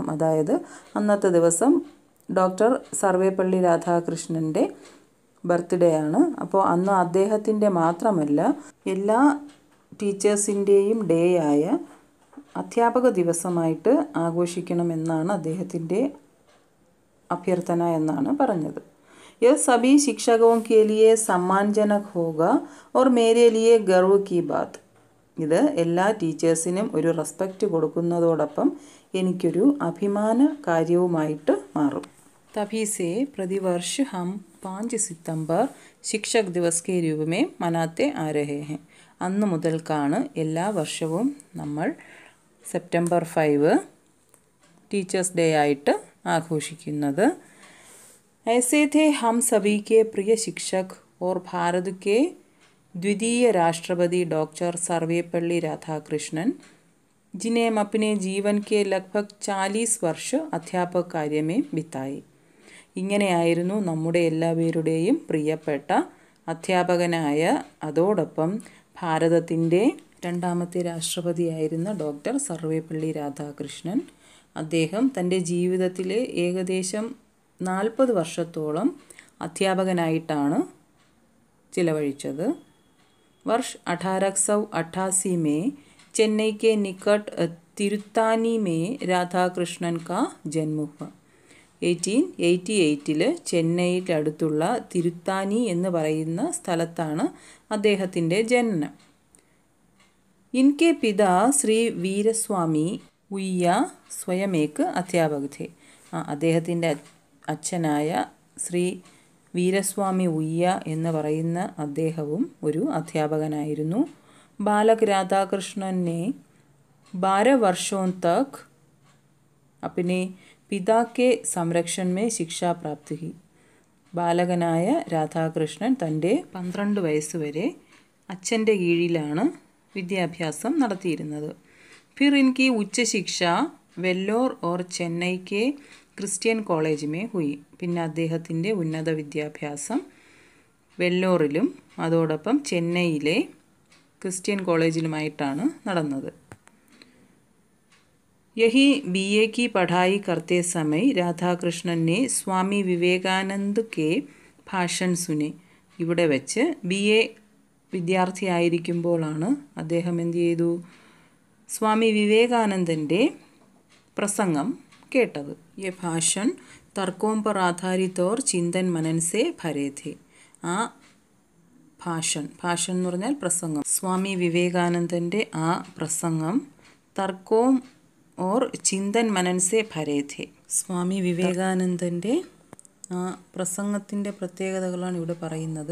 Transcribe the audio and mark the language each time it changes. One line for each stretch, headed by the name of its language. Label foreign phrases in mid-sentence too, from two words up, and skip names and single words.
Malayalam: അതായത് അന്നത്തെ ദിവസം ഡോക്ടർ സർവേപ്പള്ളി രാധാകൃഷ്ണൻ്റെ ബർത്ത്ഡേ ആണ്. അപ്പോൾ അന്ന് അദ്ദേഹത്തിൻ്റെ മാത്രമല്ല എല്ലാ ടീച്ചേഴ്സിൻ്റെയും ഡേ ആയ അധ്യാപക ദിവസമായിട്ട് ആഘോഷിക്കണമെന്നാണ് അദ്ദേഹത്തിൻ്റെ അഭ്യർത്ഥന എന്നാണ് പറഞ്ഞത്.
Hindi: यह सभी शिक्षकों के लिए सम्मानजनक होगा और मेरे लिए गर्व की बात.
Malayalam: ഇത് എല്ലാ ടീച്ചേഴ്സിനും ഒരു റെസ്പെക്റ്റ് കൊടുക്കുന്നതോടൊപ്പം എനിക്കൊരു അഭിമാന കാര്യവുമായിട്ട് മാറും.
Hindi: तभी से प्रतिवर्ष हम 5 सितंबर शिक्षक दिवस के रूप में मनाते आ रहे हैं.
Malayalam: അന്ന് മുതൽക്കാണ് എല്ലാ വർഷവും നമ്മൾ സെപ്റ്റംബർ 5 ടീച്ചേഴ്സ് ഡേ ആയിട്ട് ആഘോഷിക്കുന്നത്.
Hindi: ऐसे थे हम सभी के प्रिय शिक्षक और भारत के द्वितीय राष्ट्रपति डॉक्टर सर्वेपल्ली राधाकृष्णन, जिन्हें हम अपने जीवन के लगभग 40 वर्ष അധ്യാപക कार्य में बिताए.
Malayalam: ഇങ്ങനെയായിരുന്നു നമ്മുടെ എല്ലാവരുടെയും പ്രിയപ്പെട്ട അധ്യാപകനായ അതോടൊപ്പം ഭാരതത്തിൻ്റെ രണ്ടാമത്തെ രാഷ്ട്രപതിയായിരുന്ന ഡോക്ടർ സർവേപ്പള്ളി രാധാകൃഷ്ണൻ. അദ്ദേഹം തൻ്റെ ജീവിതത്തിലെ ഏകദേശം 40 വർഷത്തോളം അധ്യാപകനായിട്ടാണ് ചിലവഴിച്ചത്.
Hindi: वर्ष 1888 में चेन्नई के निकट तिरुत्तानी में राधाकृष्णन का जन्म हुआ.
Malayalam: 1888 ചെന്നൈയുടെ അടുത്തുള്ള തിരുത്താനി എന്ന് പറയുന്ന സ്ഥലത്താണ് അദ്ദേഹത്തിൻ്റെ ജനനം.
Hindi: इनके पिता श्री वीरस्वामी उय्य स्वयं एक अध्यापक थे.
Malayalam: അദ്ദേഹത്തിൻ്റെ അച്ഛനായ ശ്രീ വീരസ്വാമി ഉയ്യ എന്ന് പറയുന്ന അദ്ദേഹവും ഒരു അധ്യാപകനായിരുന്നു.
Hindi: बालक राधाकृष्णन ने 12 वर्षों तक अपने पिता के संरक्षण में शिक्षा प्राप्त की.
Malayalam: ബാലകനായ രാധാകൃഷ്ണൻ തൻ്റെ 12 വയസ്സ് വരെ അച്ഛൻ്റെ കീഴിലാണ് വിദ്യാഭ്യാസം നടത്തിയിരുന്നത്.
Hindi: फिर इनकी उच्च शिक्षा वेल्लोर और चेन्नई के क्रिश्चियन कॉलेज में हुई.
Malayalam: പിന്നെ അദ്ദേഹത്തിൻ്റെ ഉന്നത വിദ്യാഭ്യാസം വെല്ലോറിലും അതോടൊപ്പം ചെന്നൈയിലെ ക്രിസ്ത്യൻ കോളേജിലുമായിട്ടാണ് നടന്നത്.
Hindi: യഹി BA की पढ़ाई करते समय राधाकृष्णन ने स्वामी विवेकानंद के भाषण सुने.
Malayalam: ഇവിടെ വെച്ച് BA വിദ്യാർത്ഥിയായിരിക്കുമ്പോഴാണ് അദ്ദേഹം എന്ത് ചെയ്തു? സ്വാമി വിവേകാനന്ദൻ്റെ പ്രസംഗം കേട്ടത്.
Hindi: ये भाषण तर्कों पर आधारित और चिंतन मनन से भरे थे.
Malayalam: ആ ഭാഷൺ എന്ന് പറഞ്ഞാൽ പ്രസംഗം. സ്വാമി വിവേകാനന്ദൻ്റെ ആ പ്രസംഗം
Hindi: तर्कों और चिंतन मनन से भरे थे.
Malayalam: സ്വാമി വിവേകാനന്ദൻ്റെ ആ പ്രസംഗത്തിൻ്റെ പ്രത്യേകതകളാണ് ഇവിടെ പറയുന്നത്.